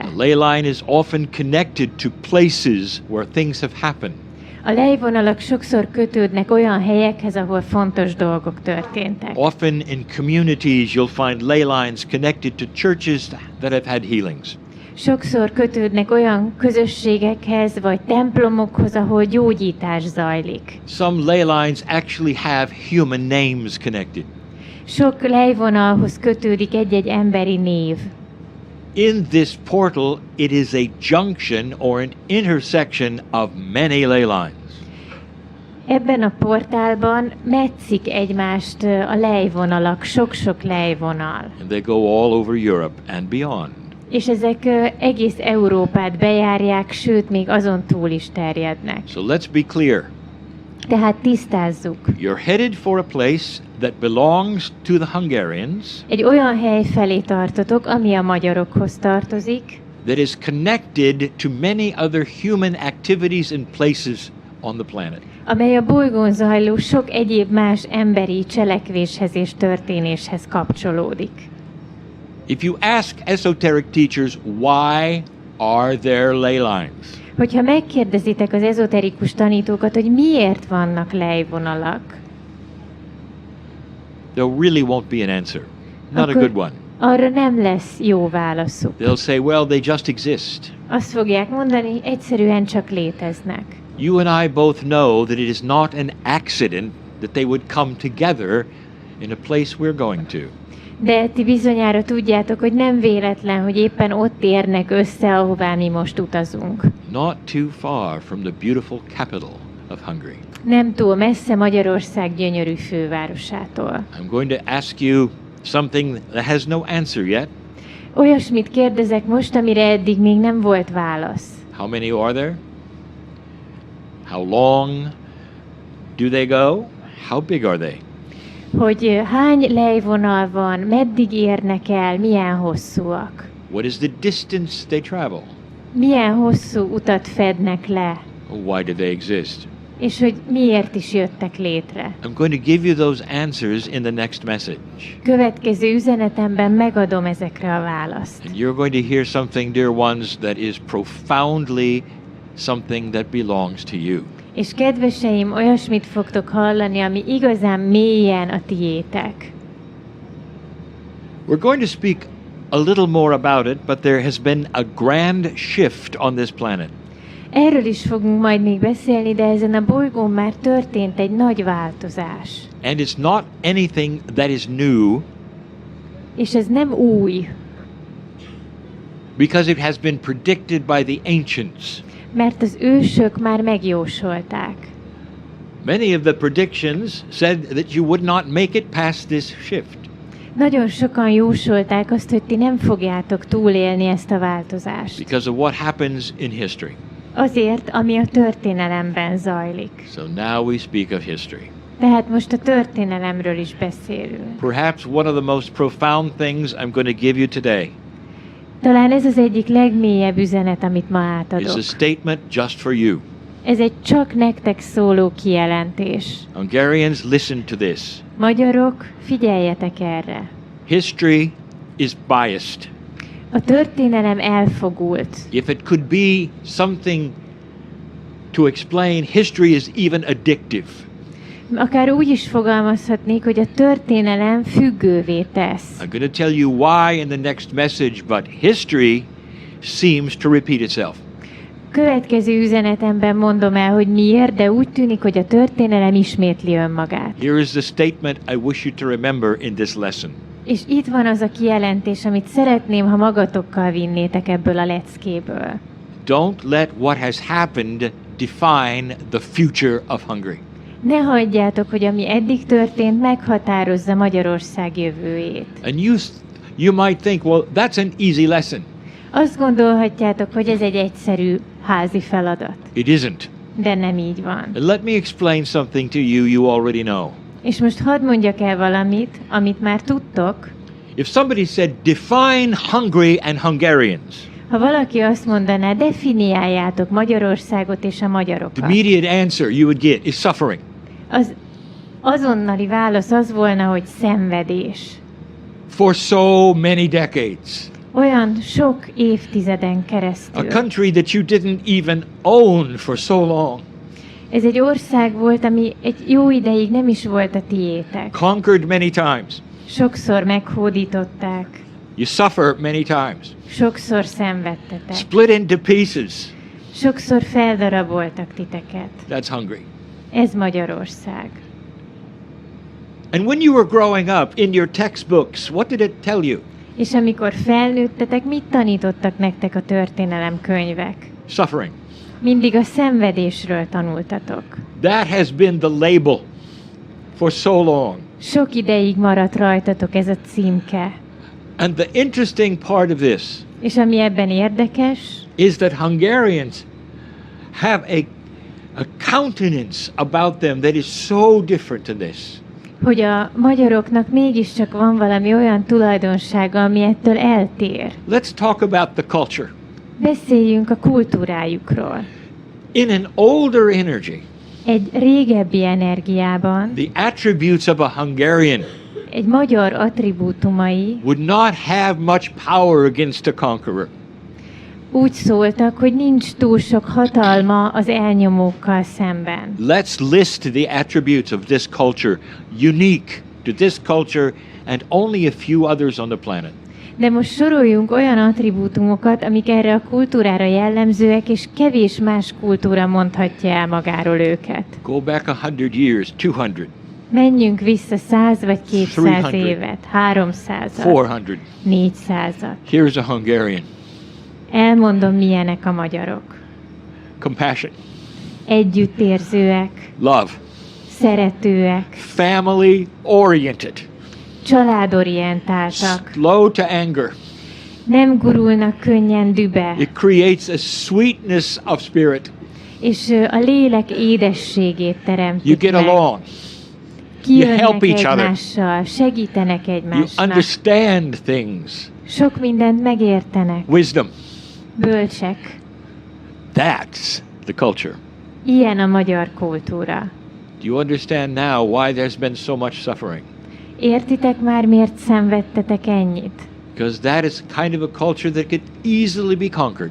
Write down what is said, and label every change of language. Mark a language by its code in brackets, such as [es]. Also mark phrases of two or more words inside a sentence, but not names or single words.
[en] The ley line is often connected to places where things have happened. [hu] A lejvonalak sokszor kötődnek olyan helyekhez, ahol fontos dolgok történtek. [en] Often in communities you'll find ley lines connected to churches that have had healings. [hu] Sokszor kötődnek olyan közösségekhez vagy templomokhoz, ahol gyógyítás zajlik. [en] Some ley lines actually have human names connected. [hu] Sok lejvonalhoz kötődik egy-egy emberi név. [en] In this portal, it is a junction or an intersection of many ley lines. [hu] Ebben a portálban metszik egymást a lejvonalak, sok-sok lejvonal. [en] And they go all over Europe and beyond. [hu] És ezek egész Európát bejárják, sőt, még azon túl is terjednek. [en] So let's be clear. [hu] Tehát tisztázzuk. [en] You're headed for a place that belongs to the Hungarians, [hu] Egy olyan hely felé tartotok, ami a magyarokhoz tartozik, [en] that is connected to many other human activities and places on the planet. [hu] amely a bolygón zajló sok egyéb más emberi cselekvéshez és történéshez kapcsolódik. [en] If you ask esoteric teachers, why are there ley lines? [hu] Hogyha megkérdezitek az ezoterikus tanítókat, hogy miért vannak lejvonalak, [en] There really won't be an answer. Not a [hu] Akkor- [en] good one. [hu] arra nem lesz jó válaszuk. [en] They'll say, well, they just exist. [hu] Azt fogják mondani, egyszerűen csak léteznek. [en] You and I both know that it is not an accident that they would come together in a place we're going to. [hu] De ti bizonyára tudjátok, hogy nem véletlen, hogy éppen ott érnek össze, ahová mi most utazunk. [en] Not too far from the beautiful capital of Hungary. [hu] Nem túl messze Magyarország gyönyörű fővárosától. [en] I'm going to ask you something that has no answer yet. [hu] Olyasmit kérdezek most, amire eddig még nem volt válasz. [en] How many are there? How long do they go? How big are they? [hu] Hogy hány lejvonal van, meddig érnek el, milyen hosszúak. [en] What is the distance they travel? [hu] Milyen hosszú utat fednek le, [en] Why do they exist? [hu] és hogy miért is jöttek létre. [en] I'm going to give you those answers in the next message. [hu] Következő üzenetemben megadom ezekre a választ. [en] And you're going to hear something, dear ones, that is profoundly something that belongs to you. [hu] És kedveseim, olyasmit fogtok hallani, ami igazán mélyen a tiétek. [en] We're going to speak a little more about it, but there has been a grand shift on this planet. [hu] Erről is fogunk majd még beszélni, de ezen a bolygón már történt egy nagy változás. [en] And it's not anything that is new, [hu] És ez nem új, [en] because it has been predicted by the ancients. [hu] mert az ősök már megjósolták. [en] Many of the predictions said that you would not make it past this shift. [hu] Nagyon sokan jósolták azt, hogy ti nem fogjátok túlélni ezt a változást. [en] Because of what happens in history. [hu] Azért, ami a történelemben zajlik. [en] So now we speak of history. [hu] Tehát most a történelemről is beszélünk. [en] Perhaps one of the most profound things I'm going to give you today [hu] Talán ez az egyik legmélyebb üzenet, amit ma [en] is [hu] átadok. [en] a statement just for you. [hu] Ez egy csak nektek szóló kijelentés. [en] Hungarians, listen to this. [hu] Magyarok, figyeljetek erre. [en] History is biased. [hu] A történelem elfogult. [en] If it could be something to explain, history is even addictive. [hu] Akár úgy is fogalmazhatnék, hogy a történelem függővé tesz. [en] I'm going to tell you why in the next message, but history seems to repeat itself. [hu] Következő üzenetemben mondom el, hogy miért, de úgy tűnik, hogy a történelem ismétli önmagát. [en] Here is the statement I wish you to remember in this lesson. [hu] És itt van az a kijelentés, amit szeretném, ha magatokkal vinnétek ebből a leckéből. [en] Don't let what has happened define the future of Hungary. [hu] Ne hagyjátok, hogy ami eddig történt, meghatározza Magyarország jövőjét. [en] And you might think, well, that's an easy lesson. [hu] Azt gondolhatjátok, hogy ez egy egyszerű házi feladat. [en] It isn't. [hu] De nem így van. [en] And let me explain something to you you already know. [hu] És most hadd mondjak el valamit, amit már tudtok. [en] If somebody said, define Hungary and Hungarians, [hu] Ha valaki azt mondaná, definiáljátok Magyarországot és a [en] the [hu] magyarokat, [en] immediate answer you would get is suffering. [hu] az azonnali válasz az volna, hogy szenvedés. [en] For so many decades. [hu] Olyan sok évtizeden [en] A [hu] keresztül. [en] country that you didn't even own for so long. [hu] Ez egy ország volt, ami egy jó ideig nem is volt a tiétek. [en] Conquered many times. [hu] Sokszor meghódították, [en] You suffer many times. [hu] sokszor szenvedtetek, [en] Split into pieces. [hu] sokszor feldaraboltak titeket. [en] That's Hungary. [hu] Ez Magyarország. [en] And when you were growing up in your textbooks, what did it tell you? [hu] És amikor felnőttetek, mit tanítottak nektek a történelemkönyvek? [en] Suffering. [hu] Mindig a szenvedésről tanultatok. [en] That has been the label for so long. [hu] Sok ideig maradt rajtatok ez a címke. [en] And the interesting part of this [hu] És ami ebben érdekes, [en] is that Hungarians have a countenance about them that is so different than this. [hu] hogy a magyaroknak mégiscsak van valami olyan tulajdonsága, ami ettől eltér. [en] Let's talk about the culture. [hu] Beszéljünk a kultúrájukról. [en] In an older energy, [hu] Egy régebbi energiában, [en] the attributes of a Hungarian [hu] egy magyar attribútumai [en] would not have much power against a conqueror. [hu] úgy szóltak, hogy nincs túl sok hatalma az elnyomókkal szemben. [en] Let's list the attributes of this culture, unique to this culture and only a few others on the planet. [hu] De most soroljunk olyan attribútumokat, amik erre a kultúrára jellemzőek, és kevés más kultúra mondhatja el magáról őket. [en] Go back 100 years, 200, [hu] Menjünk vissza 100 vagy 200 300. évet, 300-at, 400. 400-at. [en] Here's a Hungarian. [hu] Elmondom, milyenek a magyarok. [en] Compassion, [hu] Együttérzőek, [en] love, [hu] szeretőek, [en] family oriented, [hu] családorientáltak, [en] slow to anger. [hu] nem gurulnak könnyen dübe, [en] It creates a sweetness of spirit. [hu] és a lélek édességét [en] You [hu] teremtik [en] get [hu] meg. [en] along. [hu] Kijönnek [en] help each other. [hu] egymással, segítenek [en] You [hu] egymásnak. [en] understand things. [hu] Sok mindent megértenek, [en] Wisdom. [hu] bölcsek. [en] That's the culture. [hu] Ilyen a magyar kultúra. [en] Do you understand now why there's been so much suffering? [hu] Értitek már, miért szenvedtetek ennyit? [en] Because that is kind of a culture that could easily be conquered.